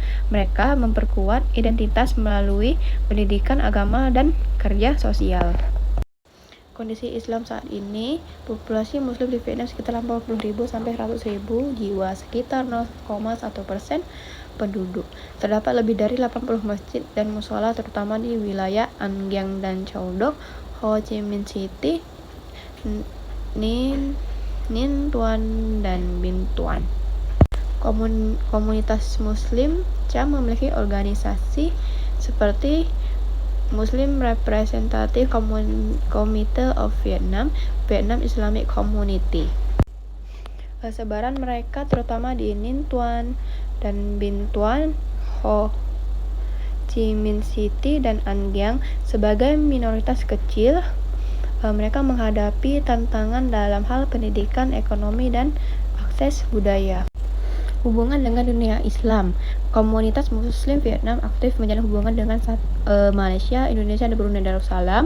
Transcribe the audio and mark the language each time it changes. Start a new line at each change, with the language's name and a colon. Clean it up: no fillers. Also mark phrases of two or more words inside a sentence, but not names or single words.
Indonesian: Mereka memperkuat identitas melalui pendidikan agama dan kerja sosial. Kondisi Islam saat ini, populasi Muslim di Vietnam sekitar 80.000 sampai 100.000 jiwa, sekitar 0,1% penduduk. Terdapat lebih dari 80 masjid dan mushola terutama di wilayah An Giang dan Châu Đốc, Ho Chi Minh City, Ninh Thuan, dan Binh Thuan. Komunitas Muslim Cham memiliki organisasi seperti Muslim Representative Committee of Vietnam, Vietnam Islamic Community. Sebaran mereka terutama di Ninh Thuan dan Binh Thuan, Ho Chi Minh City, dan An Giang. Sebagai minoritas kecil, mereka menghadapi tantangan dalam hal pendidikan, ekonomi, dan akses budaya. Hubungan dengan dunia Islam. Komunitas Muslim Vietnam aktif menjalin hubungan dengan Malaysia, Indonesia, dan Brunei Darussalam.